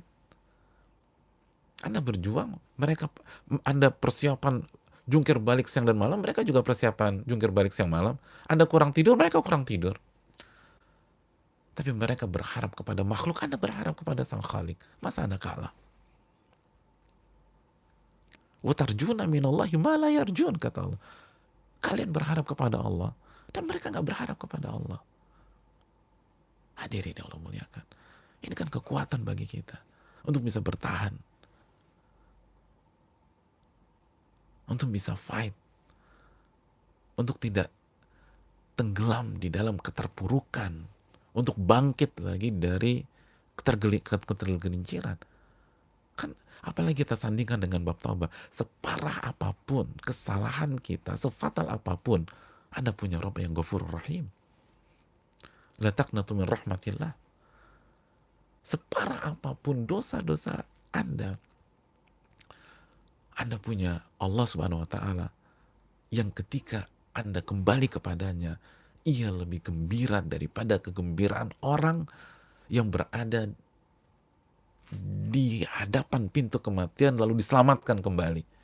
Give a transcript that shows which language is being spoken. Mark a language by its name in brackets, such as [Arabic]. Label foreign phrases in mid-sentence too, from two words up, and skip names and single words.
[Indonesian] Anda berjuang, Anda persiapan jungkir balik siang dan malam, mereka juga persiapan jungkir balik siang malam. Anda kurang tidur, mereka kurang tidur. Tapi mereka berharap kepada makhluk, Anda berharap kepada Sang Khalik. Masa Anda kalah? [Arabic] وترجون من الله ما لا يرجون, [Indonesian] kata Allah. Kalian berharap kepada Allah, dan mereka nggak berharap kepada Allah. Hadirin yang Allah muliakan. Ini kan kekuatan bagi kita untuk bisa bertahan, untuk bisa fight, untuk tidak tenggelam di dalam keterpurukan, untuk bangkit lagi dari ketergelinciran. Kan apalagi kita sandingkan dengan bab taubah, separah apapun kesalahan kita, sefatal apapun, Anda punya Rabb yang [Arabic] غفور رحيم. لا تقنطوا من رحمة الله. [Indonesian] Separah apapun dosa-dosa Anda punya Allah [Arabic] سبحانه وتعالى [Indonesian] yang ketika Anda kembali kepadanya, ia lebih gembira daripada kegembiraan orang yang berada di hadapan pintu kematian lalu diselamatkan kembali.